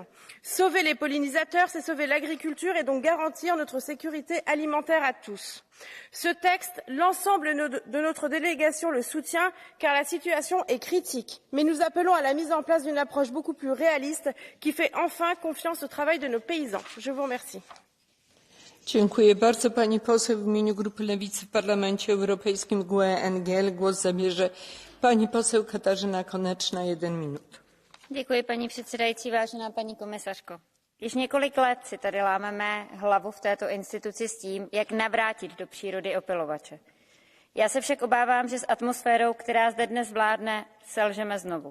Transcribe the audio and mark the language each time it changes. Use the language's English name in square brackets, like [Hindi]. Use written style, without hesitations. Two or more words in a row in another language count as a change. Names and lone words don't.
[French] Sauver les pollinisateurs, c'est sauver l'agriculture et donc garantir notre sécurité alimentaire à tous. Ce texte, l'ensemble de notre délégation le soutient car la situation est critique. Mais nous appelons à la mise en place d'une approche beaucoup plus réaliste qui fait enfin confiance au travail de nos paysans. Je vous remercie. [Polish] Dziękuję bardzo. Pani poseł w imieniu Grupy Lewicy w Parlamencie Europejskim GUE-NGL głos zabierze pani poseł Katarzyna Konečná, 1 minut. [Czech] Děkuji, paní předsedající, vážená paní komisařko. Již několik let si tady lámeme hlavu v této instituci s tím, jak navrátit do přírody opylovače. Já se však obávám, že s atmosférou, která zde dnes vládne, selžeme znovu.